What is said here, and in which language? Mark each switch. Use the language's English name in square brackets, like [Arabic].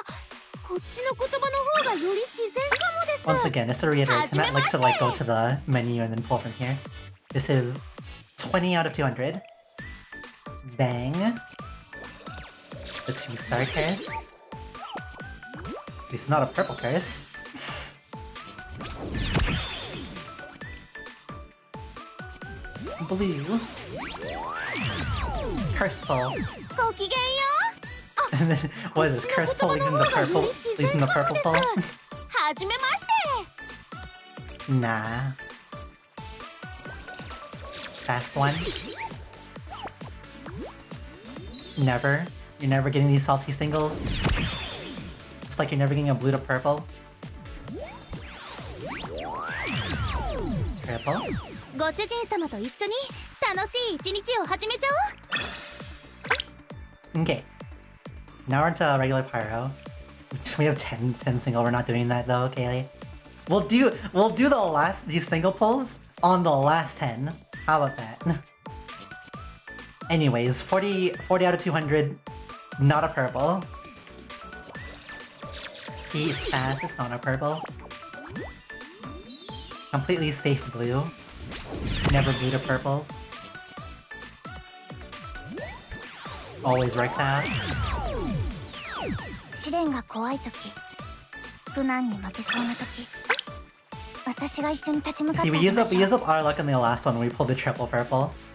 [Japanese] あ、こっちの言葉の方がより自然かもです。 [English] Once again, just to reiterate, Matt likes to go to the menu and then pull from here. This is 20 out of 200. Bang. The 2-star curse. This is not a purple curse. Blue. Curse pull. [Japanese] ごきげんよう。 [English] And then, what is this? Curse pull leads in the purple? Leads in the purple pull? [Japanese] はじめまして。 [English] Nah. Fast one. Never. You're never getting these salty singles. Just like you're never getting a blue to purple. Triple. [Japanese] ご主人様と一緒に楽しい一日を始めちゃおう。 [English] Okay. Now we're into regular pyro. We have 10 single. We're not doing that though, Kaylee. We'll do these single pulls on the last 10. How about that? Anyways, 40 out of 200. Not a purple. See, it's fast. It's not a purple. Completely safe blue. Never blue to purple. Always works out. [Japanese] 試練が怖い時、苦難に負けそうな時、私が一緒に立ち向かって [English] See, we use up our luck in the last one when we pulled the triple purple.